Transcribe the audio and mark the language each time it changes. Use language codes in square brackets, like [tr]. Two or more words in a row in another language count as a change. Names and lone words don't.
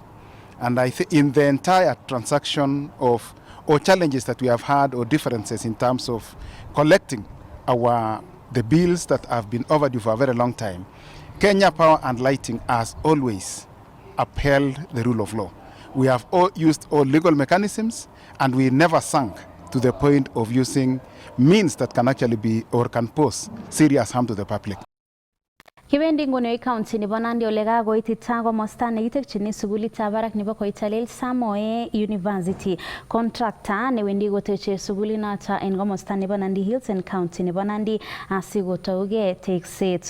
[en] And I think in the entire transaction of or challenges that we have had or differences in terms of collecting the bills that have been overdue for a very long time, Kenya Power and Lighting has always upheld the rule of law. We have used all legal mechanisms, and we never sunk to the point of using means that can actually be or can pose serious harm to the public. [kln] Kibendi nguni county nebo Nandi ole kakoitita komosta nekitekchini sukulitab barak nebo Koitalel Samoei University. Contractor newendi koteche sukulinoto en komosta nebo Nandi Hills en county nebo Nandi asikotouge tekset.